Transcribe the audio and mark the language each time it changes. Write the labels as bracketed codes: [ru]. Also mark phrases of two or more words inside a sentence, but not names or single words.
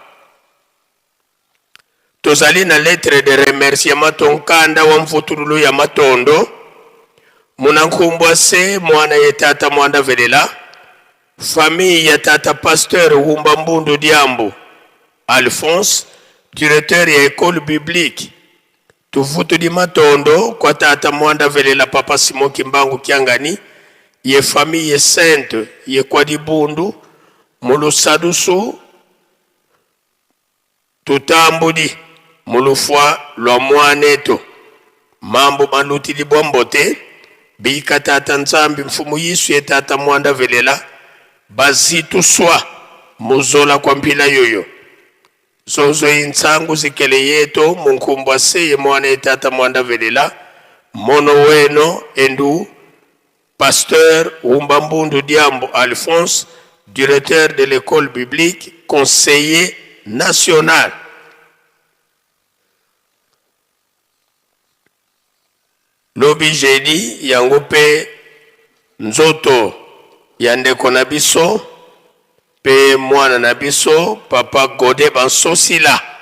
[ln] Tozali na [fr] lettre de remerciement [kg] tonkanda wa mvutululu ya Matondo Munankumbwa se mwana ye tata Mwanda Velela, famille ya tata pasteur Wumba Mbundu Diambo Alphonse, directeur ya [fr] école biblique [kg] tuvutu di Matondo kwa tata Mwanda Velela papa Simon Kimbangu Kiangani, ye [fr] famille sainte [kg] ye kwa Dibundu Mulusadusu tutambudi mulufwa lwa mwaneto mambo maluti libombote bika tata Nzambi mfumu Yisu ye tata Mwanda Velela bazitu swa muzola kwa mpila yoyo zozo insangu zikele yeto munkumbwa seye mwana ye tata Mwanda Velela mono weno endu pasteur Wumba Mbundu Diambo Alphonse, [fr] directeur de l'école biblique, conseiller national. [ln] Lobi jeudi yango pe nzoto ya ndeko na biso pe mwana na biso papa Gode Bansosila